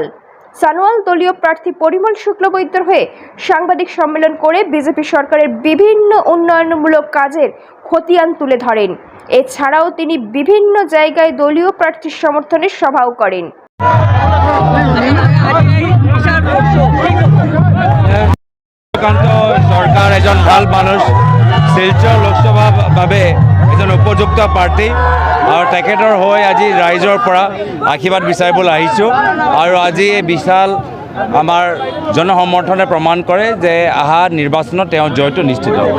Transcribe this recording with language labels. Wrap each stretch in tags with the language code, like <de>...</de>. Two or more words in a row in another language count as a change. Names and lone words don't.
<bn>দলীয় প্রার্থী পরিমল শুক্লবৈদ্যর হয়ে সাংবাদিক সম্মেলন করে বিজেপি সরকারের বিভিন্ন উন্নয়নমূলক কাজের খতিয়ান তুলে ধরেন। এছাড়াও তিনি বিভিন্ন জায়গায় দলীয় প্রার্থীর সমর্থনে সভাও করেন।</bn> <as>সূর্যকান্ত সরকার এজন ভাল মানুষ, শিলচৰ লোকসভাৰ বাবে এজন উপযুক্ত প্ৰাৰ্থী আৰু তেখেতৰ হৈ আজি ৰাইজৰ পৰা আশীৰ্বাদ বিচাৰিবলৈ আহিছোঁ। আৰু আজি এই বিশাল আমাৰ জনসমৰ্থনে প্ৰমাণ কৰে যে অহা নিৰ্বাচনত তেওঁ জয়টো নিশ্চিত।</as>